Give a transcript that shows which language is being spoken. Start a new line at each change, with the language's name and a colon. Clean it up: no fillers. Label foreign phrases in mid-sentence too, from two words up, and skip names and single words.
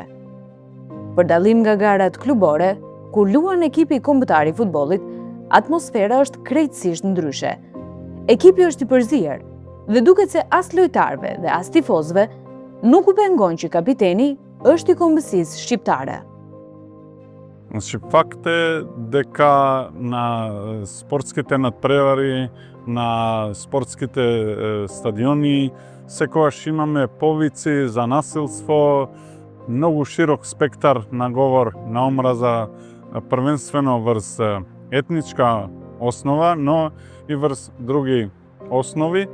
Albanian: Për dallim nga garat klubore, kur luan ekipi kombëtar i futbollit, atmosfera është krejtësisht ndryshe. Ekipi është i përzier dhe duket se as lojtarëve dhe as tifozëve nuk u pengon që kapiteni është i kombësisë shqiptare.
Macedonian: Значи, факт е дека на спортските надпревари, на спортските стадиони, секогаш имаме повици за насилство, многу широк спектар на говор на омраза, првенствено врз етничка основа, но и врз други основи.